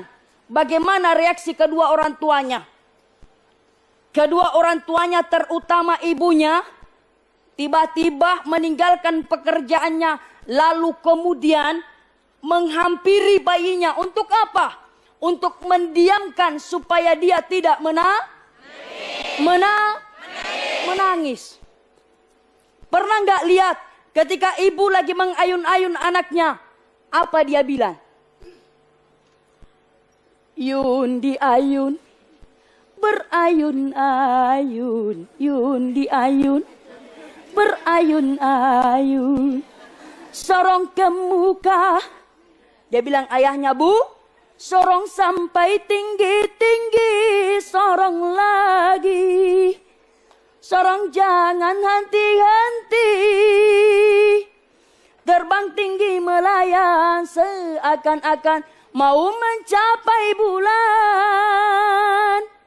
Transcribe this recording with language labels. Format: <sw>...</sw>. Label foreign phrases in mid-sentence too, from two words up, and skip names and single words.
<id>Bagaimana reaksi kedua orang tuanya? Kedua orang tuanya terutama ibunya tiba-tiba meninggalkan pekerjaannya, lalu kemudian menghampiri bayinya. Untuk apa? Untuk mendiamkan supaya dia tidak menangis. Pernah nggak lihat ketika ibu lagi mengayun-ayun anaknya, apa dia bilang? Yun di ayun, berayun-ayun, yun di ayun, berayun-ayun, sorong ke muka. Dia bilang ayahnya, Bu, sorong sampai tinggi-tinggi, sorong lagi, sorong jangan henti-henti, terbang tinggi melayang seakan-akan mau mencapai bulan.</id>